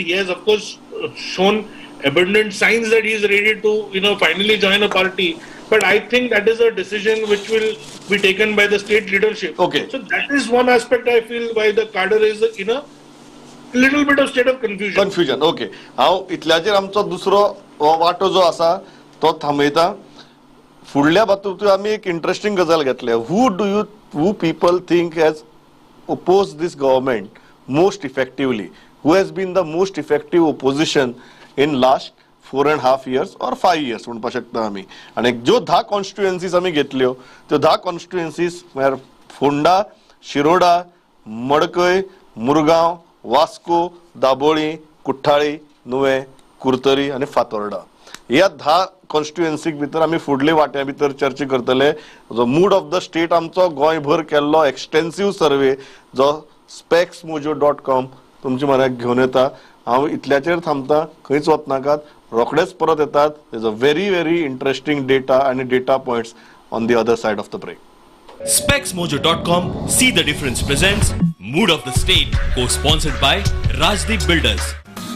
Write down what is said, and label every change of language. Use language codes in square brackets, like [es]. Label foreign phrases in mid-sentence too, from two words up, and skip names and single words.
[en] He has, of course, shown abundant signs that he is ready to, finally join a party. But I think that is a decision which will be taken by the state leadership. Okay. So that is one aspect I feel why the cadre is in a little bit of state of confusion. Confusion. Okay. [kok] हांव इतल्याचेर आमचो दुसरो वाटो जो आसा तो थांबयता. फुडल्या बाबतींत आमी एक इंटरेस्टिंग गजाल घेतल्या. [en] Who people think has opposed this government most effectively, who has been the most effective opposition in last 4.5 years or 5 years [kok] म्हणपाक शकता आमी. आनी ज्यो 10 कॉन्स्टिट्युएन्सीज आमी घेतल्यो त्यो 10 कॉन्स्टिट्युएन्सीज म्हळ्यार फोंडा, शिरोडा, मडकय, मुरगांव, वास्को, दाबोळी, कुठ्ठाळी, नुवें, कुर्तरी आनी फातोर्डा. ह्या 10 कॉन्स्टिट्युएन्सीक भितर आमी फुडले वाट्या भितर चर्चा करतले. जो [en] mood of the state [kok] आमचो गोंयभर केल्लो [en] extensive survey [kok] जो specsmojo.com तुमचे म्हऱ्याक घेवन येता. हांव इतल्याचेर थांबता, खंयच वचनाकात, रोखडेच परत येतात. [en] is a very interesting data आनी data points on the other side of the break. Specsmojo.com, See the Difference presents Mood of the State, co-sponsored by Rajdeep Builders.